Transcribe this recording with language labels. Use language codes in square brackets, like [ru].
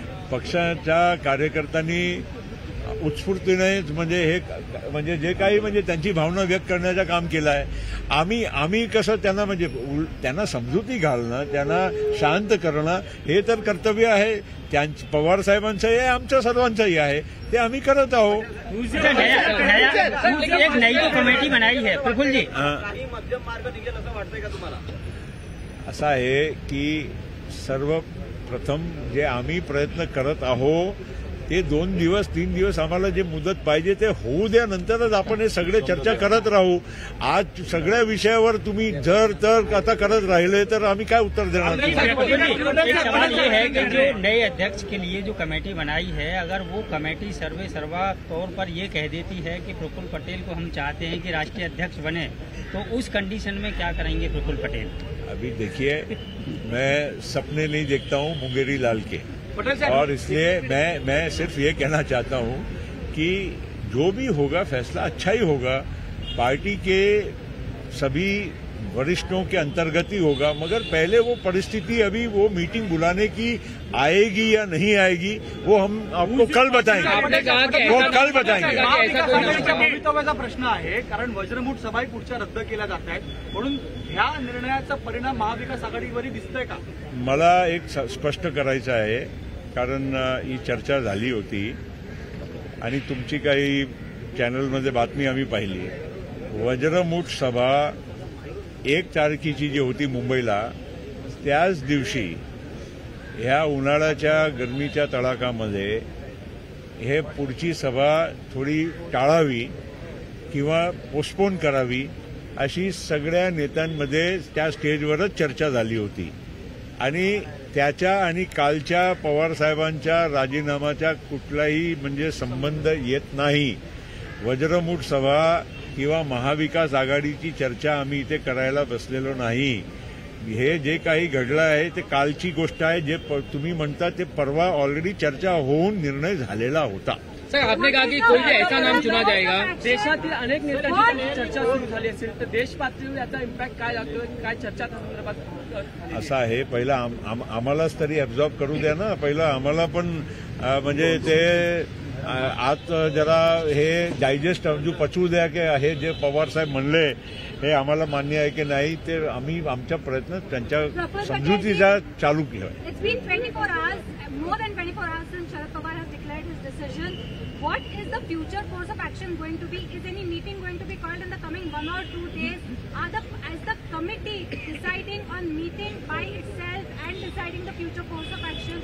[mr] पक्षाच्या कार्यकर्त्यांनी उत्स्फूर्तीने म्हणजे जे काही म्हणजे त्यांची भावना व्यक्त करण्याचं काम केलं आहे। आम्ही कसं त्यांना समजुती घालणं, त्यांना शांत करणं हे तर कर्तव्य आहे पवार साहेबांचंही आहे, आमच्या सर्वांचंही आहे, ते आम्ही करत आहोत। [hi] एक नई कमेटी बनाई है प्रफुल्ल जी, [mr] मध्यम मार्ग निघेल असं वाटतंय का तुम्हाला? असं आहे की सर्वप्रथम जे आम्ही प्रयत्न करत आहोत ते 2 दिवस 3 दिवस आम्हाला जे मुदत पाहिजे ते होऊ द्या, नंतरच आपण हे सगळे चर्चा करत राहू. आज सगळ्या विषयावर तुम्ही जर तर आता करत राहिले तर आम्ही काय उत्तर देणार? [hi] एक सवाल ये है कि जो नए अध्यक्ष के लिए जो कमेटी बनाई है, अगर वो कमेटी सर्वे सर्वा तौर पर ये कह देती है कि प्रफुल्ल पटेल को हम चाहते हैं कि राष्ट्रीय अध्यक्ष बने, तो उस कंडीशन में क्या करेंगे प्रफुल्ल पटेल? अभी देखिए, मैं सपने नहीं देखता हूँ मुंगेरी लाल के, और इसलिए मैं सिर्फ ये कहना चाहता हूँ कि जो भी होगा फैसला अच्छा ही होगा, पार्टी के सभी वरिष्ठों के अंतर्गत ही होगा. मगर पहले वो परिस्थिति, अभी वो मीटिंग बुलाने की आएगी या नहीं आएगी वो हम आपको कल बताएंगे. वो कल बताएंगे. [mr] भवितव्याचा प्रश्न आहे, कारण वज्रमूठ सभाही पुढच्या रद्द केल्या जात आहेत, म्हणून ह्या निर्णयाचा परिणाम महाविकास आघाडीवरही दिसतोय का? मला एक स्पष्ट करायचं आहे, कारण ही चर्चा झाली होती आणि तुमची काही चॅनलमध्ये बातमी आम्ही पाहिली. वज्रमूठ सभा 1 तारखेची जी होती मुंबईला, त्याच दिवशी ह्या उन्हाळ्याच्या गरमीच्या तडाख्यामध्ये हे पुढची सभा थोडी टाळावी किंवा पोस्टपोन करावी अशी सगळ्या नेत्यांमध्ये त्या स्टेजवरच चर्चा झाली होती. आणि त्याच्या आणि कालच्या पवारसाहेबांच्या राजीनामाच्या कुठलाही म्हणजे संबंध येत नाही. वज्रमूठ सभा किंवा महाविकास आघाडीची चर्चा आम्ही इथे करायला बसलेलो नाही. हे जे काही घडलं आहे ते कालची गोष्ट आहे. जे तुम्ही म्हणता ते परवा ऑलरेडी चर्चा होऊन निर्णय झालेला होता. [hi] सर, आपने कहा की कोई ऐसा नाम चुना जाएगा. [mr] देशातील अनेक नेत्यांची चर्चा सुरू झाली असेल तर देश पातळीवर याचा इम्पॅक्ट काय लागतो, काय चर्चा त्या संदर्भात? असं आहे, पहिला आम्हालाच तरी ॲब्झॉर्ब करू द्या ना. पहिला आम्हाला पण म्हणजे ते आज जरा हे डायजेस्ट जो पचवू द्या की हे जे पवारसाहेब म्हणले हे आम्हाला मान्य आहे की नाही, ते आम्ही आमच्या प्रयत्न त्यांच्या समजुतीचा चालू केला. [en] It's been 24 hours, more than 24 hours since Sharad Pawar has declared his decision. What is the future course of action going to be? Is any meeting going to be called in the coming 1 or 2 days? Is the committee deciding on meeting by itself and deciding the future course of action?